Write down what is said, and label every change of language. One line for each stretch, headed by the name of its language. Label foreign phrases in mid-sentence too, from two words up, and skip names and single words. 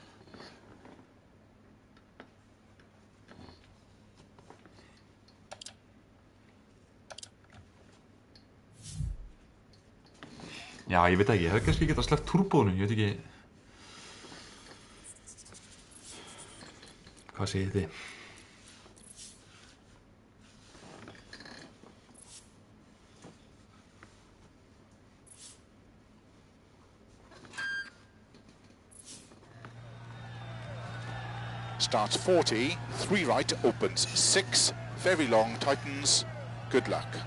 Icelandic: Já, ég veit ekki. Ég hefði kannski getað sleppt turbónu. Ég veit ekki. Hvað segir þið?
English: Starts 40, 3 right, opens 6, very long, tightens, good luck.